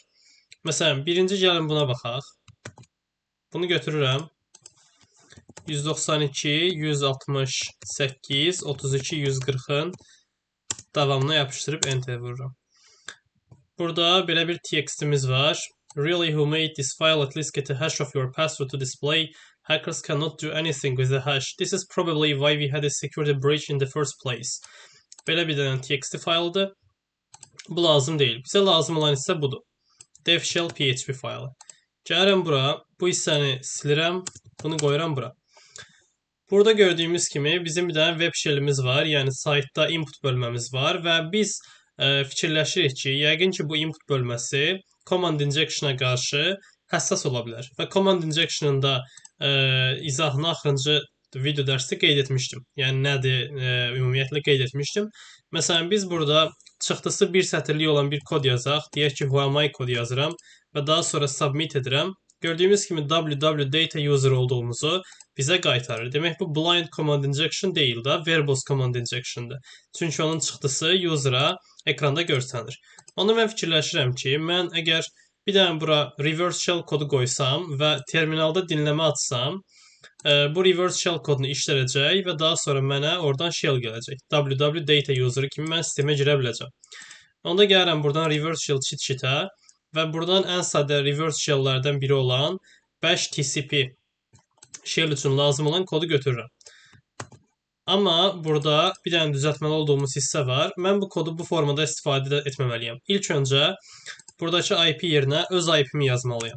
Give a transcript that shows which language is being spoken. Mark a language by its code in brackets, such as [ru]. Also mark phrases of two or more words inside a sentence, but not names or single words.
[az] Məsələn, birinci gəlin buna baxaq. Bunu götürürəm. 192, 168, 32, 140-ın davamına yapışdırıb enter vururam. Burada belə bir txt'imiz var. [en] Really who made this file at least get a hash of your password to display. Hackers cannot do anything with the hash. This is probably why we had a security breach in the first place. [az] Belə bir dənə txt faylıdır. Bu lazım deyil. Bizə lazım olan isə budur. Devshell PHP faylı. Gəlirəm bura. Bu hissəni silirəm. Bunu qoyuram bura. Burada gördüyümüz kimi bizim bir dənə [en] web shell'imiz [az] var. Yəni saytda input bölməmiz var və biz fikirləşirik ki, yəqin ki bu input bölməsi [en] command injection- [az] a qarşı həssas ola bilər. Və [en] command injection- [az] ın da izahını axırıncı video dərsdə qeyd etmişdim. Yəni nədir, ümumiyyətlə qeyd etmişdim. Məsələn, biz burada çıxdısı bir sətirlik olan bir kod yazaq. Deyək ki, whoami kod yazıram və daha sonra submit edirəm. Gördüyümüz kimi www data user olduğumuzu bizə qaytarır. Demək bu [en] blind command injection [az] deyil də, [en] verbose command injection'dır. [az] Çünki onun çıxdısı user'a ekranda görsənir. Onda mən fikirləşirəm ki, mən əgər bir dənə bura [en] reverse shell [az] kodu qoysam və terminalda dinləmə açsam, bu [en] reverse shell [az] kodunu işlədəcək və daha sonra mənə oradan shell gələcək. www data user kimi mən sistemə girə biləcəm. Onda gəlirəm buradan [en] reverse shell cheat sheet'ə [az] və buradan ən sadə [en] reverse shell'lərdən [az] biri olan [en] bash tcp shell [az] üçün lazım olan kodu götürürəm. Amma burada bir dənə düzəltməli olduğumuz hissə var. Mən bu kodu bu formada istifadə etməməliyəm. İlk öncə buradakı IP yerinə öz IP-mi yazmalıyam.